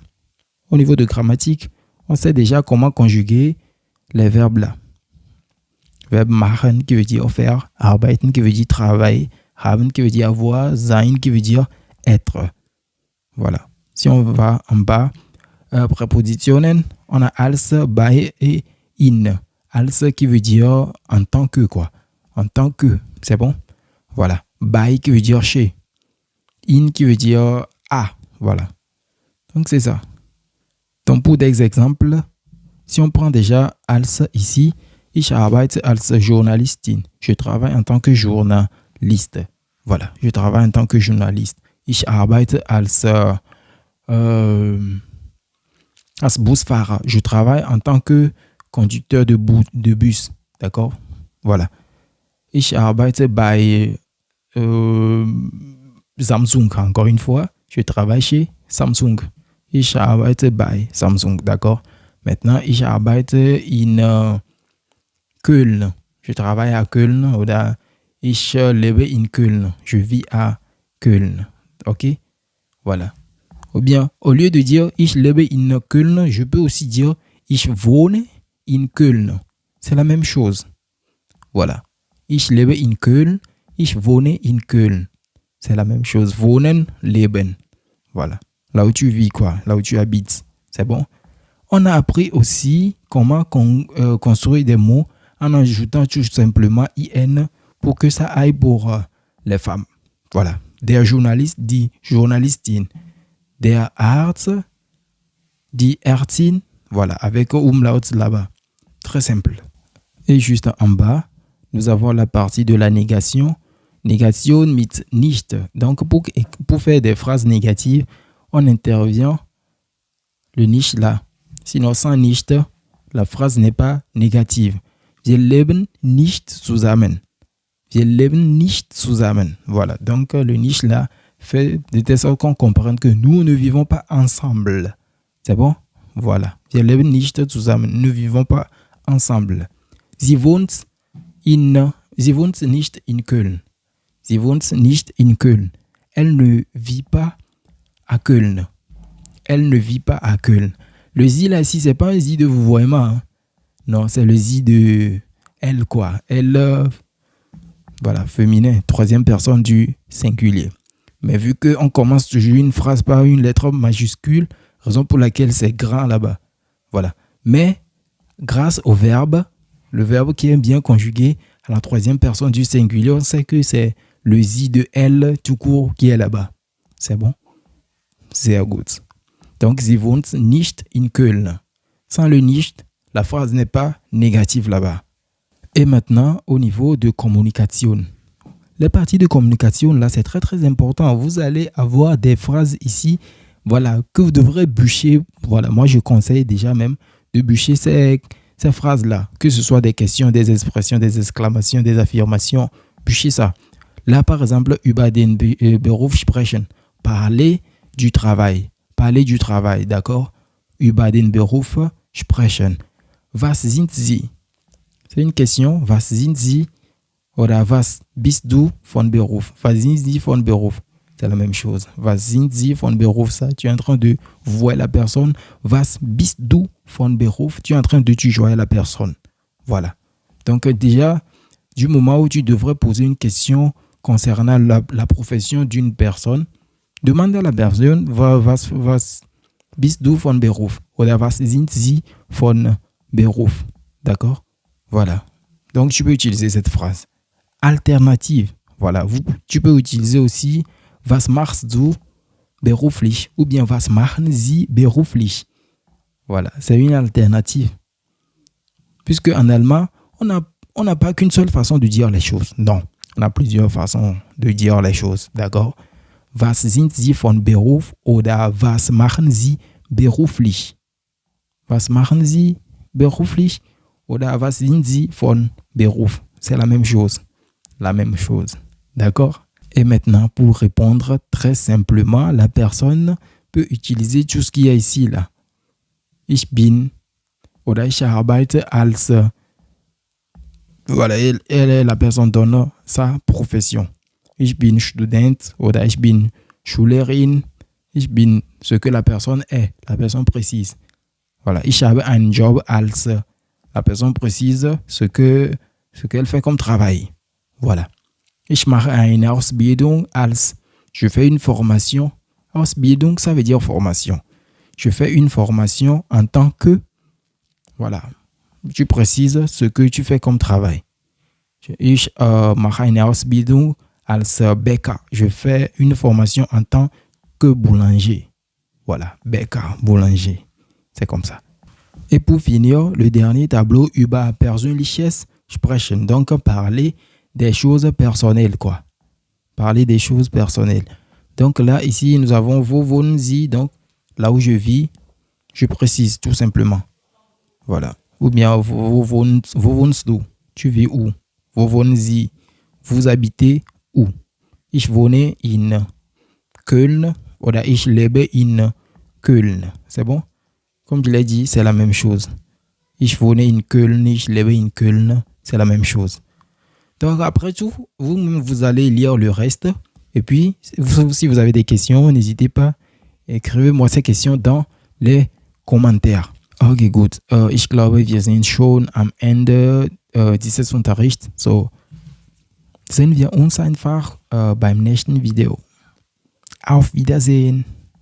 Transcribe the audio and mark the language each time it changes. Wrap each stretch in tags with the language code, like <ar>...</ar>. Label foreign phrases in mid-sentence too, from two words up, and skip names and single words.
<fr>Au niveau de grammatique, on sait déjà comment conjuguer les verbes là. Verbe machen qui veut dire faire, arbeiten qui veut dire travailler, haben qui veut dire avoir, sein qui veut dire être. Voilà. Si on va en bas, prépositionen, on a als, bei et in. Als qui veut dire en tant que quoi. En tant que, c'est bon? Voilà. Bei qui veut dire chez. In qui veut dire à. Voilà. Donc c'est ça. Donc pour des exemples, si on prend déjà als ici,</fr> <de>ich arbeite als Journalistin.</de> <fr>Je travaille en tant que journaliste. Voilà, je travaille en tant que journaliste.</fr> <de>Ich arbeite als Busfahrer.</de> <fr>Je travaille en tant que conducteur de bus. D'accord? Voilà.</fr> <de>Ich arbeite bei Samsung.</de> <fr>Encore une fois, je travaille chez Samsung.</fr> <de>Ich arbeite bei Samsung.</de> <fr>D'accord? Maintenant,</fr> <de>ich arbeite in Köln.</de> <fr>Je travaille à Köln.</fr> <de>Oder ich lebe in Köln.</de> <fr>Je vis à Köln. OK? Voilà. Ou bien, au lieu de dire</fr> <de>ich lebe in Köln,</de> <fr>je peux aussi dire</fr> <de>ich wohne in Köln.</de> <fr>C'est la même chose. Voilà.</fr> <de>Ich lebe in Köln. Ich wohne in Köln.</de> <fr>C'est la même chose.</fr> <de>Wohnen, leben.</de> <fr>Voilà. Là où tu vis, quoi. Là où tu habites. C'est bon? On a appris aussi comment construire des mots en ajoutant tout simplement IN pour que ça aille pour les femmes. Voilà.</fr> <de>Der Journalist dit Journalistin. Der Arzt dit Ärztin.</de> <fr>Voilà. Avec umlaut là-bas. Très simple. Et juste en bas, nous avons la partie de la négation.</fr> <de>Négation mit nicht.</de> <fr>Donc, pour faire des phrases négatives, on intervient le nicht là. Sinon, sans nicht, la phrase n'est pas négative.</fr> <de>Wir leben nicht zusammen. Wir leben nicht zusammen.</de> <fr>Voilà. Donc, le nicht là fait de telle sorte qu'on comprenne que nous ne vivons pas ensemble. C'est bon? Voilà.</fr> <de>Wir leben nicht zusammen.</de> <fr>Nous ne vivons pas ensemble.</fr> <de>Sie wohnt nicht in Köln. Sie wohnt nicht in Köln.</de> <fr>Elle ne vit pas à Köln. Elle ne vit pas à Köln. Le sie là, ici, c'est pas un sie de vouvoiement. Hein. Non, c'est le sie de elle, quoi. Elle, voilà, féminin, troisième personne du singulier. Mais vu qu'on commence toujours une phrase par une lettre majuscule, raison pour laquelle c'est grand là-bas. Voilà. Mais, grâce au verbe, le verbe qui est bien conjugué à la troisième personne du singulier, on sait que c'est le sie de elle tout court qui est là-bas. C'est bon?</fr> <de>Sehr gut.</de> <fr>Donc,</fr> <de>sie wohnt nicht in Köln.</de> <fr>Sans le nicht, la phrase n'est pas négative là-bas. Et maintenant, au niveau de communication. Les parties de communication, là, c'est très, très important. Vous allez avoir des phrases ici, voilà, que vous devrez bûcher. Voilà, moi, je conseille déjà même de bûcher ces phrases-là. Que ce soit des questions, des expressions, des exclamations, des affirmations. Bûcher ça. Là, par exemple,</fr> <de>über den Beruf sprechen.</de> <fr>Parler du travail. Parler du travail, d'accord?</fr> <de>Über den Beruf sprechen. Was sind Sie?</de> <fr>C'est une question.</fr> <de>Was sind Sie? Oder was bist du von Beruf? Was sind Sie von Beruf?</de> <fr>C'est la même chose.</fr> <de>Was sind Sie von Beruf?</de> <fr>Ça, tu es en train de voir la personne.</fr> <de>Was bist du von Beruf?</de> <fr>Tu es en train de tutoyer la personne. Voilà. Donc, déjà, du moment où tu devrais poser une question concernant la profession d'une personne, demande à la personne,</fr> <de>was bist du von Beruf? Oder was sind Sie von Beruf?</de> <fr>D'accord? Voilà. Donc, tu peux utiliser cette phrase. Alternative. Voilà. Tu peux utiliser aussi</fr> <de>was machst du beruflich?</de> <fr>Ou bien</fr> <de>was machen Sie beruflich?</de> <fr>Voilà. C'est une alternative. Puisque en allemand, on n'a pas qu'une seule façon de dire les choses. Non. On a plusieurs façons de dire les choses. D'accord?</fr> <de>Was sind Sie von Beruf? Oder was machen Sie beruflich? Was machen Sie beruflich? Oder was sind Sie von Beruf?</de> <fr>C'est la même chose. La même chose. D'accord? Et maintenant, pour répondre très simplement, la personne peut utiliser tout ce qu'il y a ici, là.</fr> <de>Ich bin oder ich arbeite als.</de> <fr>Voilà, la personne donne sa profession.</fr> <de>Ich bin Student oder ich bin Schülerin. Ich bin</de> <fr>ce que la personne est. La personne précise. Voilà,</fr> <de>ich habe einen Job als.</de> <fr>La personne précise ce qu'elle fait comme travail. Voilà.</fr> <de>Ich mache eine Ausbildung als.</de> <fr>Je fais une formation. Ausbildung, ça veut dire formation. Je fais une formation en tant que. Voilà. Tu précises ce que tu fais comme travail.</fr> <de>Ich mache eine Ausbildung als Bäcker.</de> <fr>Je fais une formation en tant que boulanger. Voilà. Bäcker, boulanger. C'est comme ça. Et pour finir, le dernier tableau,</fr> <de>über persönliches sprechen.</de> <fr>Donc, parler des choses personnelles, quoi. Parler des choses personnelles. Donc là, ici, nous avons</fr> <de>wo wohnen Sie.</de> <fr>Donc, là où je vis, je précise tout simplement. Voilà. Ou bien,</fr> <de>wo wohnst du?</de> <fr>Tu vis où?</fr> <de>Wo wohnen Sie?</de> <fr>Vous habitez où?</fr> <de>Ich wohne in Köln. Oder ich lebe in Köln.</de> <fr>C'est bon? comme je l'ai dit, c'est la même chose.</fr> <de>Ich wohne in Köln, ich lebe in Köln,</de> <fr>c'est la même chose. Donc après tout, vous allez lire le reste. Et puis, si vous avez des questions, n'hésitez pas, écrivez-moi ces questions dans les Kommentare.</fr> <de>Okay, gut. Ich glaube, wir sind schon am Ende dieses Unterrichts. So, sehen wir uns einfach beim nächsten Video. Auf Wiedersehen.</de>